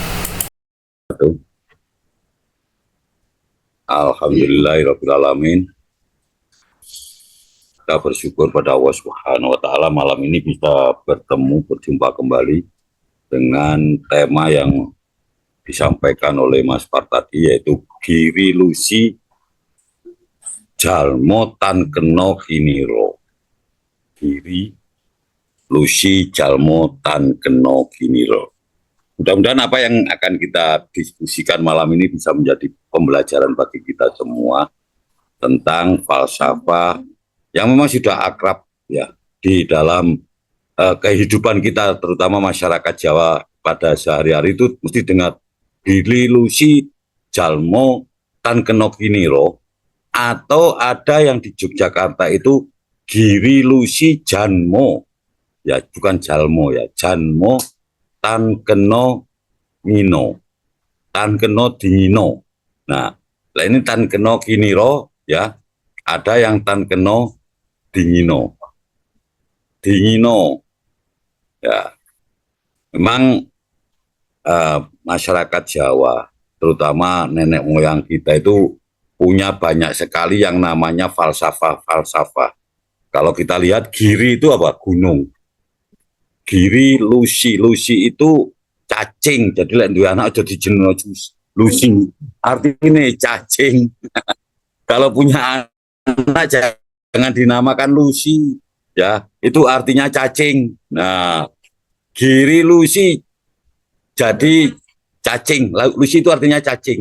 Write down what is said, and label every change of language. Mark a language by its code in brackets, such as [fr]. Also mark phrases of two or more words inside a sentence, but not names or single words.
[ar] Alhamdulillahirrahmanirrahim. [id] Kita bersyukur pada Allah [ar] Subhanahu wa Ta'ala [id] malam ini bisa berjumpa kembali dengan tema yang disampaikan oleh Mas Par tadi, yaitu Giri Lusi Jalmo Tan Keno Kiniro. Giri Lusi Jalmo Tan Keno Kiniro. Mudah-mudahan apa yang akan kita diskusikan malam ini bisa menjadi pembelajaran bagi kita semua tentang falsafah yang memang sudah akrab ya di dalam kehidupan kita, terutama masyarakat Jawa pada sehari-hari itu mesti dengar Giri Lusi Jalmo Tan Keno Kiniro, atau ada yang di Yogyakarta itu Giri Lusi Janmo, ya bukan Jalmo ya, [jv] Janmo Tan Keno Ngino, Tan Keno Dingino. [id] Nah, ini Tan Keno Kiniro ya, ada yang Tan Keno Dingino ya. Memang masyarakat Jawa, terutama nenek moyang kita itu punya banyak sekali yang namanya falsafah. Kalau kita lihat giri itu apa? Gunung. Giri Lusi itu cacing, jadi [jv] lek duwe anak aja dijenengi Lusi, [id] artinya cacing. Kalau punya anak jangan dinamakan Lucy ya, itu artinya cacing. Nah, Giri Lusi jadi cacing, Lusi itu artinya cacing.